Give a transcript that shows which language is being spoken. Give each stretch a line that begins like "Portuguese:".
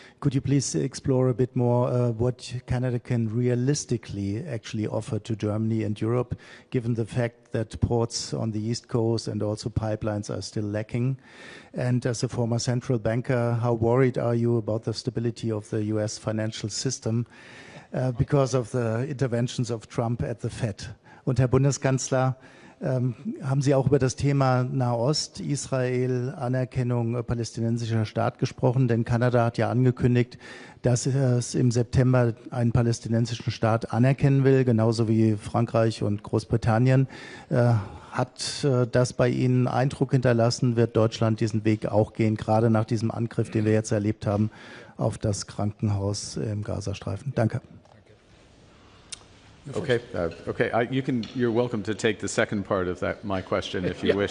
English: Could you please explore a bit more what Canada can realistically actually offer to Germany and Europe, given the fact that ports on the East Coast and also pipelines are still lacking? And as a former central banker, how worried are you about the stability of the US financial system because of the interventions of Trump at the Fed?
German: Und Herr Bundeskanzler, haben Sie auch über das Thema Nahost, Israel, Anerkennung palästinensischer Staat gesprochen? Denn Kanada hat ja angekündigt, dass es im September einen palästinensischen Staat anerkennen will, genauso wie Frankreich und Großbritannien. Hat das bei Ihnen Eindruck hinterlassen? Wird Deutschland diesen Weg auch gehen, gerade nach diesem Angriff, den wir jetzt erlebt haben, auf das Krankenhaus im Gazastreifen? Danke.
English: Okay, you're welcome to take the second part of my question if you wish.